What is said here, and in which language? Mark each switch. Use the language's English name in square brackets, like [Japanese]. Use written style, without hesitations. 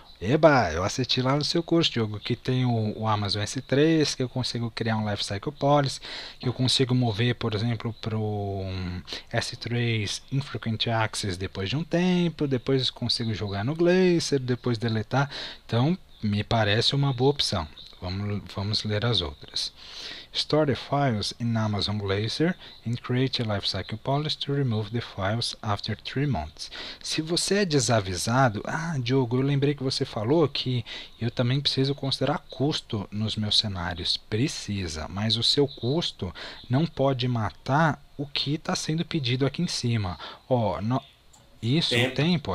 [Portuguese] Eba, eu assisti lá no seu curso, Diogo, que tem o Amazon S3, que eu consigo criar um Lifecycle Policy, que eu consigo mover, por exemplo, para o S3 Infrequent Access depois de um tempo, depois consigo jogar no Glacier, depois deletar. Então, me parece uma boa opção. Vamos ler as outras. [English] Store the files in Amazon Glacier and create a lifecycle policy to remove the files after 3 months. [Portuguese] Se você é desavisado, Diogo, eu lembrei que você falou que eu também preciso considerar custo nos meus cenários. Precisa, mas o seu custo não pode matar o que está sendo pedido aqui em cima. Isso, o tempo.